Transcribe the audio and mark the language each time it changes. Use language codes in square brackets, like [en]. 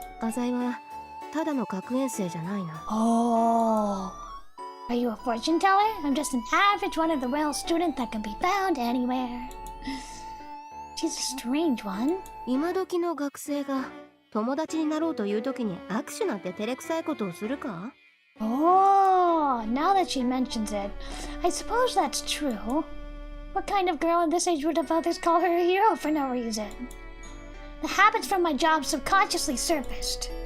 [ja] 浅井はただの学園生じゃないな。 [en] Oh. Are you a fortune teller? I'm just an average run-of-the-mill student that can be found anywhere. She's a strange one. [ja] 今時の学生が友達になろうという時に握手なんて照れくさいことをするか？ [en] Oh, now that she mentions it, I suppose that's true. What kind of girl in this age would have others call her a hero for no reason? The habits from my job subconsciously surfaced.